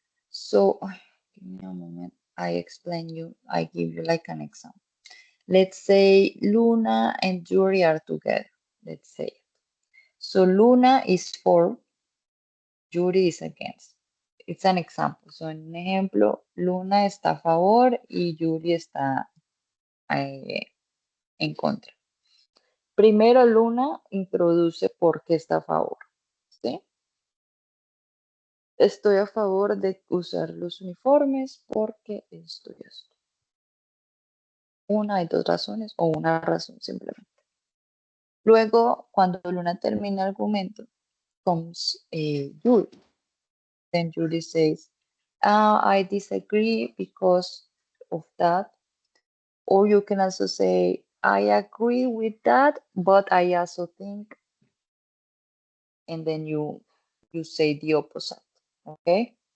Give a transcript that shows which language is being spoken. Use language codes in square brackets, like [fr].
[en] So give me a moment. I give you like an example. Let's say Luna and Yuri are together. Let's say. So Luna is for, Yuri is against. It's an example. [es] So en un ejemplo, Luna está a favor y Yuri está en contra. Primero Luna introduce por qué está a favor. ¿Sí? Estoy a favor de usar los uniformes porque esto y esto. Una, hay dos razones o una razón simplemente. Luego, cuando Luna termina el argumento, comes Yuri. [en] Then Yuri says, I disagree because of that. Or you can also say, I agree with that, but I also think, and then you say the opposite, okay?